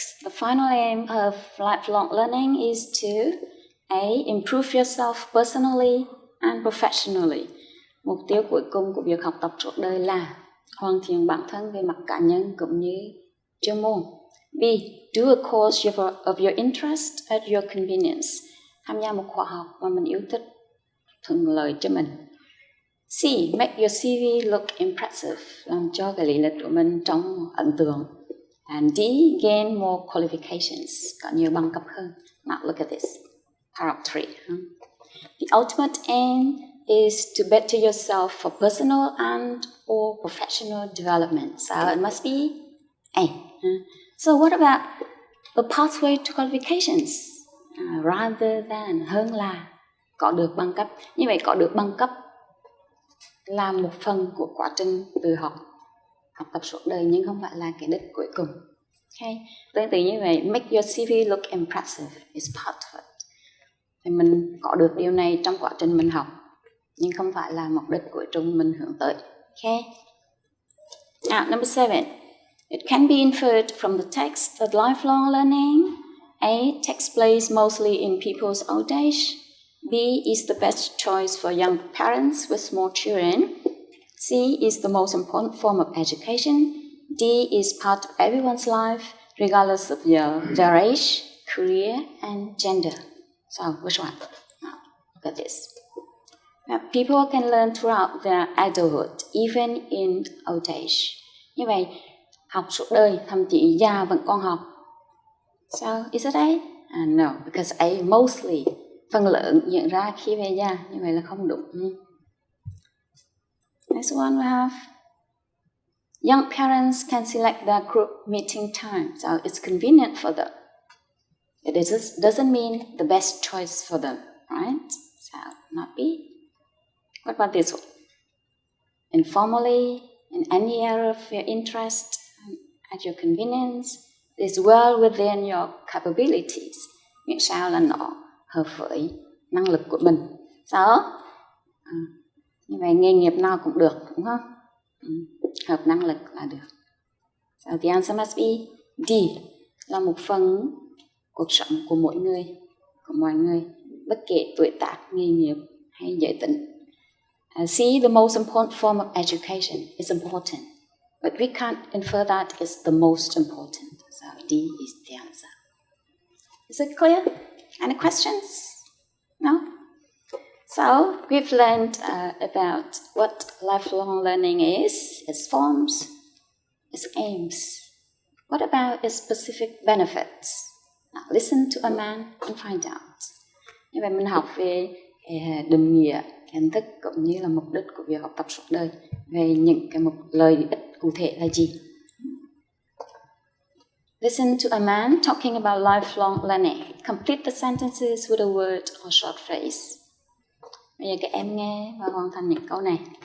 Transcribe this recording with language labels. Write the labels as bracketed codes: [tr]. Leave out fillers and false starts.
[en] The final aim of lifelong learning is to A. Improve yourself personally and professionally. [vi] Mục tiêu cuối cùng của việc học tập suốt đời là hoàn thiện bản thân về mặt cá nhân cũng như chuyên môn. [en] B. Do a course of your interest at your convenience. [vi] Tham gia một khóa học mà mình yêu thích, thuận lợi cho mình. [en] C. Make your CV look impressive. [vi] Làm cho cái lý lịch của mình trông ấn tượng. [en] And D. Gain more qualifications. [vi] Có nhiều bằng cấp hơn. [en] Now look at this. Paragraph 3. The ultimate aim is to better yourself for personal and or professional development. So it must be A. So what about a pathway to qualifications? Rather than, [vi] hơn là có được bằng cấp. Như vậy có được bằng cấp là một phần của quá trình tự học tập suốt đời, nhưng không phải là cái đích cuối cùng. [en] Okay. [vi] Tương tự như vậy, [en] make your CV look impressive is part of it. [vi] Thì mình có được điều này trong quá trình mình học, nhưng không phải là mục đích cuối cùng mình hướng tới. [en] Okay. Now, number 7. It can be inferred from the text that lifelong learning A. Takes place mostly in people's old age. B. Is the best choice for young parents with small children. C. Is the most important form of education. D. Is part of everyone's life, regardless of their age, career, and gender. So, which one? Now, look at this. Now, people can learn throughout their adulthood, even in old age. [vi] Như vậy, học suốt đời, thậm chí già vẫn còn học. [en] So, is it A? No, because A mostly, [vi] phần lớn diễn ra khi về già. Như vậy là không đúng. [en] Next one we have, young parents can select their group meeting time, so it's convenient for them. It doesn't mean the best choice for them, right? So, not B. What about this one? Informally, in any area of your interest, at your convenience, is well within your capabilities. [vi] Miễn sao là nó hợp với năng lực của mình. Sao? Như vậy nghề nghiệp nào cũng được, đúng không? Hợp năng lực là được. [en] So the answer must be D. [vi] Là một phần cuộc sống của mỗi người, của mọi người, bất kể tuổi tác, nghề nghiệp hay giới tính. [en] C. The most important form of education is important. But we can't infer that it's the most important. So D is the answer. Is it clear? Any questions? No? So we've learned about what lifelong learning is, its forms, its aims. What about its specific benefits? Now listen to a man and find out. [vi] Như vậy mình học về định nghĩa, kiến thức cũng như là mục đích của việc học tập suốt đời, về những cái lợi ích cụ thể là gì. [en] Listen to a man talking about lifelong learning. Complete the sentences with a word or short phrase. [vi] Bây giờ các em nghe và hoàn thành những câu này.